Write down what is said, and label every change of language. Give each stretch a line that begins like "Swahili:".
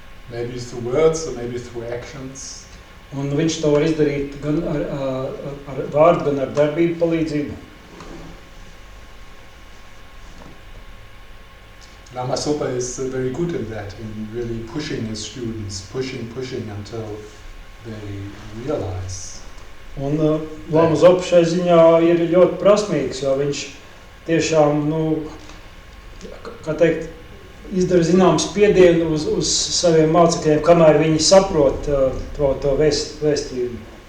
English: maybe through words or maybe through actions.
Latvian: Un viņš to var izdarīt gan ar vārdu, gan ar darbību palīdzību.
English: Lama Zopa is very good in that, in really pushing his students, pushing until they realize.
Latvian: Un Lama Zopa šai ziņā ir ļoti prasmīgs, jo viņš tiešām, kā teikt, izdara zināmu spiedienu uz saviem mācekļiem, kamēr viņi saprot to vēstījumu.